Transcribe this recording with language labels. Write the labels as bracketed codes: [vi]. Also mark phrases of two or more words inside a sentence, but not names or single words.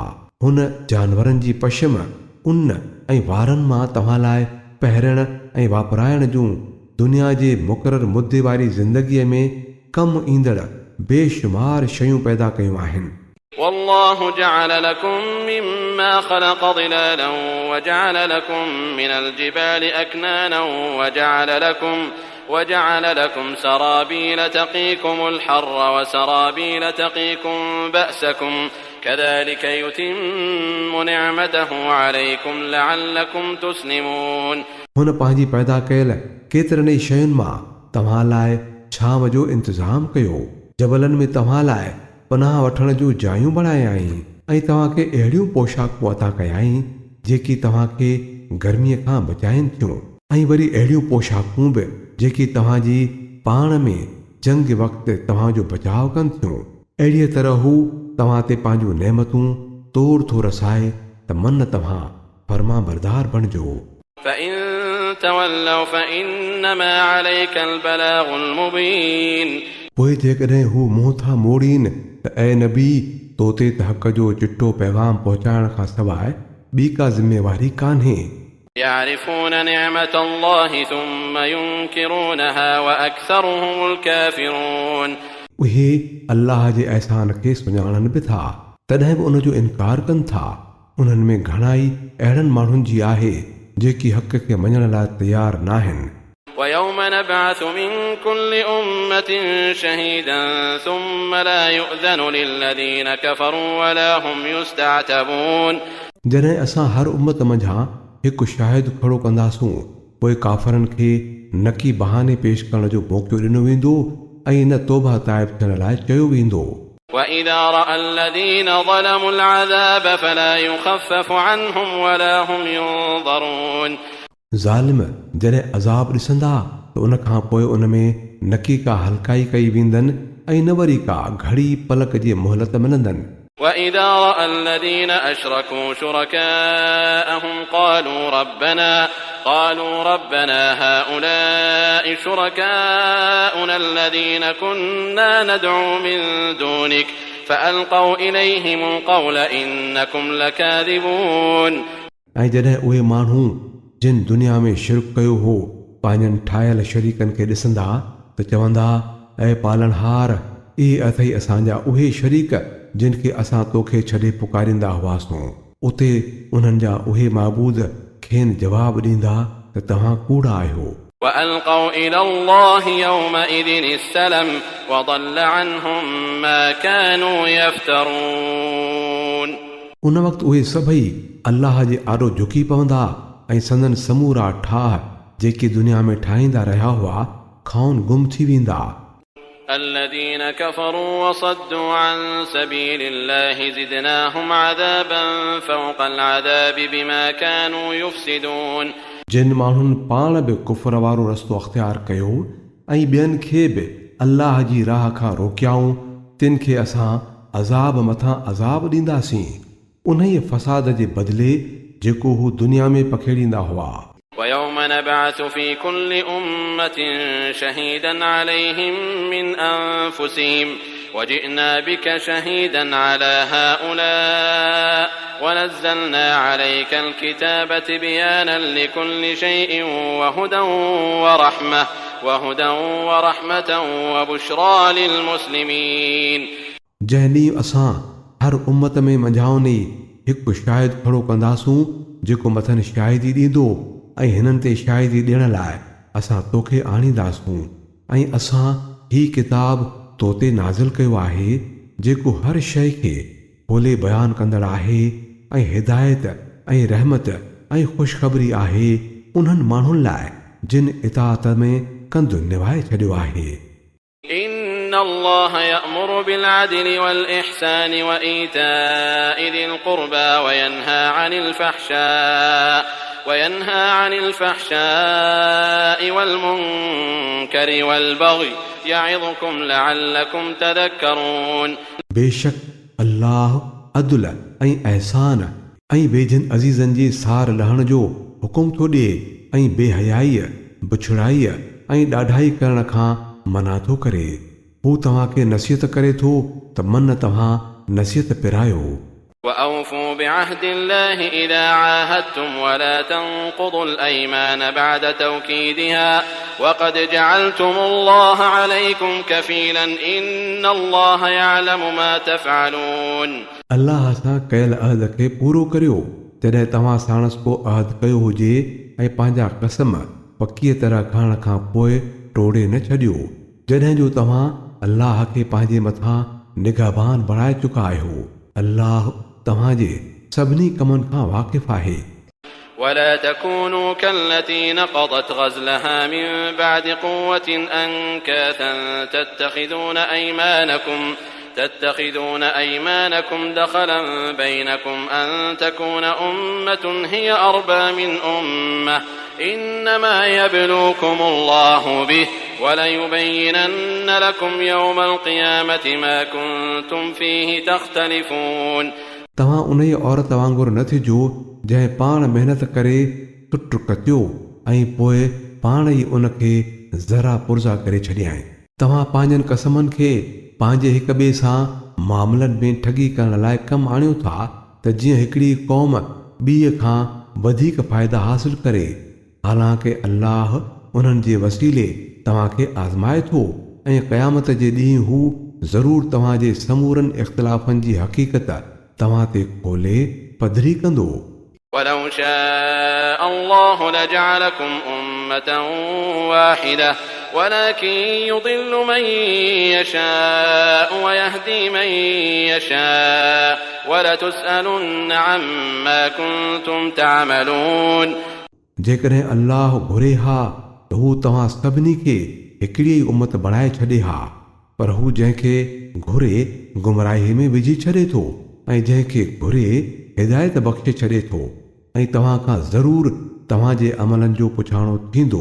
[sd] हुन जानवरनि जी पशम, उन ऐं वारनि मां तव्हां लाइ पहिरण ऐं वापराइण जूं दुनिया जे मुक़ररु मुद्दे वारी ज़िंदगीअ में कमु ईंदड़ बेशुमार शयूं पैदा कयूं आहिनि। [ar] والله جعل لكم مما خلق ظلالا وجعل لكم من الجبال أكنانا وجعل لكم سرابيل تقيكم الحر وسرابيل تقيكم بأسكم كذلك يتم نعمته عليكم لعلكم تسلمون। [sd] हुन पंहिंजी पैदा कयल केतिरनि ई शयुनि मां तव्हां लाइ छांव जो इंतज़ाम कयो, जबलनि में तव्हां लाइ पनाह वठण जूं जायूं बणायाई ऐं तव्हांखे अहिड़ियूं पोशाकूं अता कयाई जेकी तव्हांखे गर्मीअ खां बचाइनि थियूं, ऐं वरी अहिड़ियूं पोशाकूं बि जेकी तव्हांजी पाण में जंग वक़्तु तव्हांजो बचाव कनि थियूं। अहिड़ीअ तरह हू तव्हां ते पंहिंजूं नेमतूं तोड़ थो रसाए त मन तव्हां फर्मा बरदार बणिजो। [ar] فإن تولوا فإنما عليك البلاغ المبين। [sd] पोइ जेकॾहिं हू मुंहुं था मोड़ीनि त ऐ नबी, तो ते त हक़ जो चिट्टो पैगाम पहुचाइण खां सवाइ ॿी का ज़िम्मेवारी कान्हे। [ar] يعرفون نعمة الله ثم ينكرونها وأكثرهم الكافرون। [sd] उहे अल्लाह जे अहसान खे सुञाणनि बि था, तॾहिं बि उन जो इनकार कनि था। उन्हनि में घणाई अहिड़नि माण्हुनि जी आहे जेकी हक़ खे मञण लाइ तयारु न आहिनि। [ar] ويوم نبعث من كل أمة شهيدا ثم لا يؤذن للذين كفروا ولا هم يستعتبون। [sd] जॾहिं असां हर उम्मत मंझां हिकु शाहिद खड़ो कंदासूं, पोइ काफ़रनि खे नकी बहाने पेश करण जो मौक़ो ॾिनो वेंदो ऐं न तौबा ताइब थियण लाइ चयो वेंदो। [ar] وإذا رأى الذين ظلموا العذاب فلا يخفف عنهم ولا هم ينظرون। [sd] ज़ालिम जॾहिं अज़ाब ॾिसंदा त उन खां पोइ उन में न की का हल्काई कई वेंदनि ऐं न वरी का घड़ी पलक जी मोहलत मिलंदनि। [ar] وإذا رأى الذين أشركوا شركاءهم قالوا ربنا هؤلاء شركاؤنا الذين كنا ندعو من دونك فألقوا إليهم القول إنكم لكاذبون। [sd] ऐं जॾहिं उहे माण्हू जिन दुनिया में शिरक कयो हो पंहिंजनि ठाहियल शरीकनि खे ॾिसंदा त चवंदा, ऐं पालनहार, इहे अथई असांजा उहे शरीक जिन खे असां तोखे छॾे पुकारींदा हुआसीं। उते उन्हनि जा उहे माबूद खेनि जवाबु ॾींदा त तव्हां कूड़ा आहियो। [ar] وألقوا إلى الله يومئذ السلم وضل عنهم ما كانوا يفترون। [sd] उन वक़्तु उहे सभई अल्लाह जे आॾो झुकी पवंदा ऐं संदन समूरा ठाह जेके दुनिया में ठाहींदा रहिया हुआ खाउन गुम थी वेंदा। [ar] الذين كفروا وصدوا عن سبيل الله زدناهم عذابا فوق العذاب بما كانوا يفسدون। [sd] जिन माण्हुनि पाण बि कुफर वारो रस्तो अख़्तियार कयो ऐं ॿियनि खे बि अल्लाह जी राह खां रोकियाऊं, तिन खे असां अज़ाब मथां अज़ाब ॾींदासीं उन ई फसाद जे बदिले जेको हू दुनिया में पखेड़ींदा हुआ। [ar] ويوم نبعث في كل أمة شهيدا عليهم من أنفسهم وجئنا بك شهيدا على هؤلاء ونزلنا عليك الكتاب تبيانا لكل شيء وهدى ورحمة وبشرى للمسلمين। [sd] जंहिं ॾींहुं असां हर उम्मत में मंझाउनी हिकु शाहिद खड़ो कंदासूं जेको मथनि शाहिदी ॾींदो ऐं हिननि ते शाहिदी ॾियण लाइ असां तोखे आणींदासूं, ऐं असां ही किताब तो ते नाज़िल कयो आहे जेको हर शइ खे खोले बयानु कंदड़ आहे ऐं हिदायत ऐं रहमत ऐं ख़ुशख़बरी आहे उन्हनि माण्हुनि लाइ जिन इताअत में कंधु निभाए छॾियो आहे। [ar] إن الله يأمر بالعدل والإحسان وإيتاء ذي القربى وينهى عن الفحشاء والمنكر والبغي يعظكم لعلكم تذكرون। [sd] बेशक अल्लाह अदल ऐं अहसान ऐं बेजन अज़ीज़नि जी सार लहण जो हुकुम थो ॾिए ऐं बेहयाईअ, बुछड़ाईअ ऐं ॾाढाई करण खां मना थो करे। हू तव्हांखे नसीहत करे थो त मन तव्हां नसीहत पिरायो। [ar] وأوفوا بعهد الله إذا عاهدتم ولا تنقضوا الأيمان بعد توكيدها وقد جعلتم الله عليكم كفيلا إن الله يعلم ما تفعلون [sd] अल्लाह सां कयल अहद खे पूरो करियो जॾहिं तव्हां साणस को अहद कयो हुजे ऐं पंहिंजा कसम पकीअ तरह खणण खां पोइ टोड़े न छॾियो जॾहिं जो तव्हां अल्लाह खे पंहिंजे मथां निगहबान बणाए चुका आहियो। अल्लाह तव्हांजे सभिनी कमनि खां वाक़िफ़ आहे। [ar] ولا تكونوا كالتي نقضت غزلها من بعد قوة أنكاثا تتخذون أيمانكم دخلا بينكم أن تكون أمة هي أربى من أمة إنما يبلوكم الله به وليبينن لكم يوم القيامة ما كنتم فيه تختلفون [sd] तव्हां उन ई औरत वांगुरु न थिजो जंहिं पाण महिनत करे टुट कटियो ऐं पोइ पाण ई उन खे ज़रा पुर्ज़ा करे छॾियाईं। तव्हां पंहिंजनि कसमनि खे पंहिंजे हिक ॿिए सां मामलनि में ठगी करण लाइ कमु आणियो था त जीअं हिकिड़ी क़ौम ॿीअ खां वधीक फ़ाइदा हासिल करे। हालांकि अल्लाह उन्हनि जे वसीले तव्हांखे आज़माए थो ऐं क़यामत जे ॾींहुं हू ज़रूरु तव्हांजे समूरनि इख़्तिलाफ़नि जी हक़ीक़त तव्हां ते खोले पधरी कंदो। [ar] ولو شاء الله لجعلكم أمة واحدة ولكن يضل من يشاء ويهدي من يشاء ولتسألن عما كنتم تعملون [sd] जेकॾहिं अल्लाह घुरे हा त हू तव्हां सभिनी खे हिकिड़ी ई उम्मत बणाए छॾे हा पर हू जंहिंखे घुरे गुमराही में विझी छॾे थो ऐं जंहिंखे घुरे हिदायत बख़्शे छॾे थो ऐं तव्हां खां ज़रूरु तव्हांजे अमलनि जो पुछाणो थींदो।